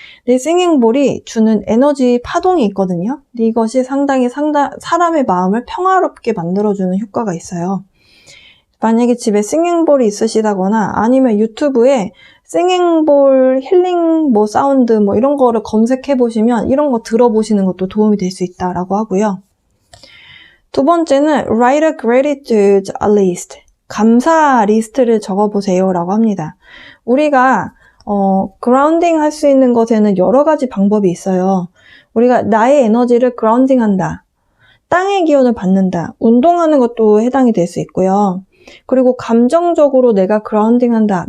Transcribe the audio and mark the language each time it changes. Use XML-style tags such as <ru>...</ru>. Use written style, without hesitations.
<ko>근데 싱잉볼이 주는 에너지 파동이 있거든요. 근데 이것이 상당히 사람의 마음을 평화롭게 만들어주는 효과가 있어요. 만약에 집에 싱잉볼이 있으시다거나 아니면 유튜브에 싱잉볼 힐링 사운드 이런 거를 검색해 보시면 이런 거 들어보시는 것도 도움이 될 수 있다라고 하고요. 두 번째는</ko> <en>write a gratitude list.</en> <ko>감사 리스트를 적어보세요 라고 합니다. 우리가 그라운딩 할 수 있는 것에는 여러 가지 방법이 있어요. 우리가 나의 에너지를 그라운딩 한다. 땅의 기운을 받는다. 운동하는 것도 해당이 될 수 있고요. 그리고 감정적으로 내가 그라운딩 한다.</ko>